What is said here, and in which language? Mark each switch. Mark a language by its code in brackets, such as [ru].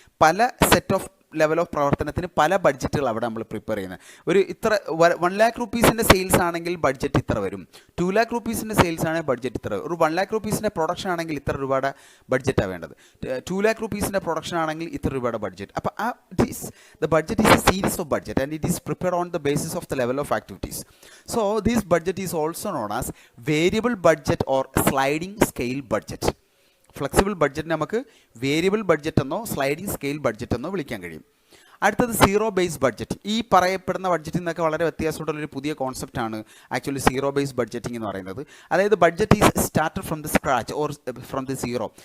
[ml] പല set of level of പ്രവർത്തനത്തിന് പല ബഡ്ജറ്റുകൾ അവിടെ നമ്മൾ പ്രിപ്പയർ ചെയ്യുന്നത്. ഒരു ഇത്ര 1 lakh rupees സെയിൽസ് ആണെങ്കിൽ ബഡ്ജറ്റ് ഇത്ര വരും. 2 lakh rupees സെയിൽസ് ആണെങ്കിൽ ബഡ്ജറ്റ് ഇത്ര വരും. ഒരു 1 lakh rupees പ്രൊഡക്ഷൻ ആണെങ്കിൽ ഇത്ര രൂപയുടെ ബഡ്ജറ്റാണ് വേണ്ടത്. 2 lakh rupees പ്രൊഡക്ഷൻ ആണെങ്കിൽ ഇത്ര രൂപയുടെ ബഡ്ജറ്റ്. [en] അപ്പോൾ the budget is a series of budget and it is prepared on the basis of the level of activities. So this budget is also known as variable budget or sliding scale budget. [ml] Flexible budget നമുക്ക് variable budget എന്നോ sliding scale budget എന്നോ വിളിക്കാൻ കഴിയും. അടുത്തത് zero base budget. ഈ പറയപ്പെടുന്ന ബഡ്ജറ്റിൽ നിന്നൊക്കെ വളരെ വ്യത്യാസമുള്ളൊരു പുതിയ കോൺസെപ്റ്റാണ് ആക്ച്വലി സീറോ ബേസ് ബഡ്ജറ്റിംഗ് എന്ന് പറയുന്നത്. [en] അതായത് budget is started from the scratch or from the zero.